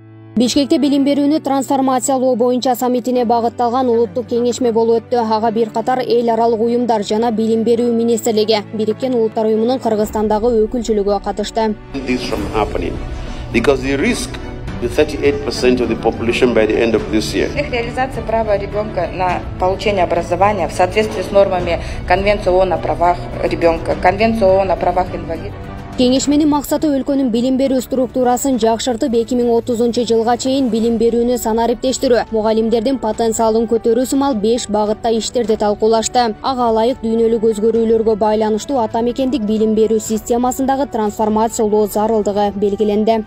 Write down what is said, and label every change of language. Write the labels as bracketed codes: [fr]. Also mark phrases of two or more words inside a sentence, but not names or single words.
[ky] Бишкекте билим берүүнү трансформациялоо боюнча саммитине багытталган улуттук кеңешме болуп өттү. Ага бир катар эл аралык уюмдар жана билим берүү министрлиги, Бириккен Улуттар уюмунун Кыргызстандагы өкүлчүлүгү катышты. [en] Because the risk to 38% of the population by the end of this year. [ru] Реализация права ребенка на получение образования в соответствии с нормами Конвенции ООН о правах ребенка, Конвенции ООН о правах инвалидов. [ky] Кеңешменин максаты өлкөнүн билим берүү структурасын жакшыртып 2030 жылга чейин билим берүүнү санариптештирүү, мугалимдердин потенциалын көтөрүү сымал 5 багытта иштерди талкуулашты. Ага ылайык дүйнөлүк өзгөрүүлөргө байланыштуу ата мекендик билим берүү системасындагы трансформациялоо зарылдыгы белгиленди.